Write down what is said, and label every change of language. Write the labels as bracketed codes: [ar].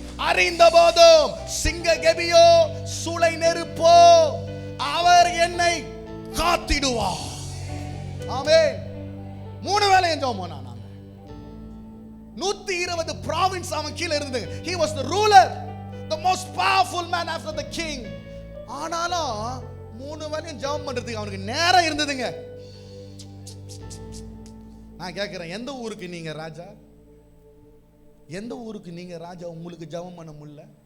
[ta] அறிந்த போதும் சிங்க கெபியோ சூளை நெருப்போ அவர் என்னை காத்திடுவார். ஆமென். 3 வேளையும் ஜெபம் பண்ணான். 120 province அவன் கீழ இருந்தது. [en] He was the ruler, the most powerful man after the king. [ta] ஆனாலும் 3 வேளையும் ஜெபம் பண்றதுக்கு அவனுக்கு நேரம் இருந்ததுங்க. நான் கேட்கிறேன், எந்த ஊருக்கு நீங்க ராஜா? எந்த ஊருக்கு நீங்க ராஜா? உங்களுக்கு ஜெபம் பண்ண முடியல?